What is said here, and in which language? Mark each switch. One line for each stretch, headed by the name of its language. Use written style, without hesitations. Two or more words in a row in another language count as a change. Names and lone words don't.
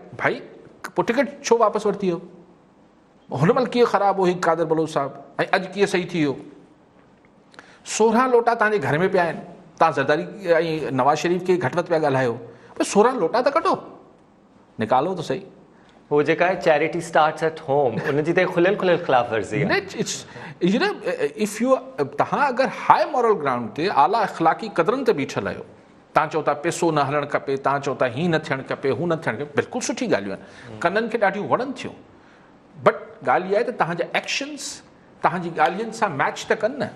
Sindhi: भाई पोइ टिकट छो वापसि वरिती हो? हुन महिल कीअं ख़राबु हो ही कादिर बलूच साहब, ऐं अॼु कीअं सही थी वियो? 16 लोटा तव्हांजे घर में पिया आहिनि, तव्हां ज़रदारी ऐं नवाज़ शरीफ़ खे घटि वधि पिया ॻाल्हायो, पर 16 लोटा त कढो, निकालो त सही। वो जेका आहे
English: charity starts at home,
Sindhi: उनजी त खुलियल ख़िलाफ़ वर्ज़ी आहे।
English: if you
Sindhi: तव्हां अगरि
English: high moral ground
Sindhi: ते आला अख़लाक़ी क़दरनि ते बीठल आहियो, तव्हां चओ था पैसो न हलणु खपे, तव्हां चओ था हीअ न थियणु खपे, हू न थियणु खपे, बिल्कुलु सुठी ॻाल्हियूं आहिनि, कननि खे ॾाढियूं वणनि थियूं। बट ॻाल्हि इहा आहे त तव्हांजा एक्शन्स तव्हांजी ॻाल्हियुनि सां मैच त कनि न।